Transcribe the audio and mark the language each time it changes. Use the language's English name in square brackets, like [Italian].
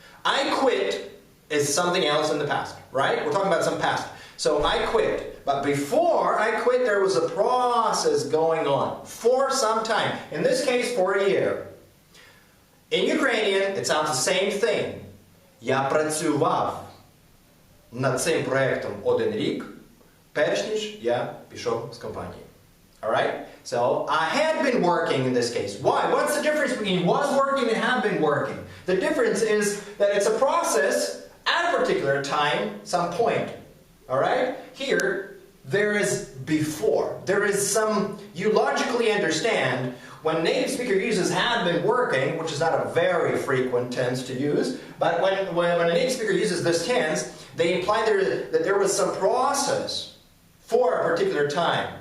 [English] I quit is something else in the past, right? We're talking about some past. So I quit. But before I quit, there was a process going on for some time. In this case, for a year. In Ukrainian, it sounds the same thing. [Ukrainian] Я працював над цим проектом 1 рік, перш ніж я пішов з компанії. [English] Alright? So, I had been working in this case. Why? What's the difference between was working and had been working? The difference is that it's a process at a particular time, some point. Alright? Here, there is before. There is some, you logically understand, when a native speaker uses had been working, which is not a very frequent tense to use, but when a native speaker uses this tense, they imply that there was some process for a particular time.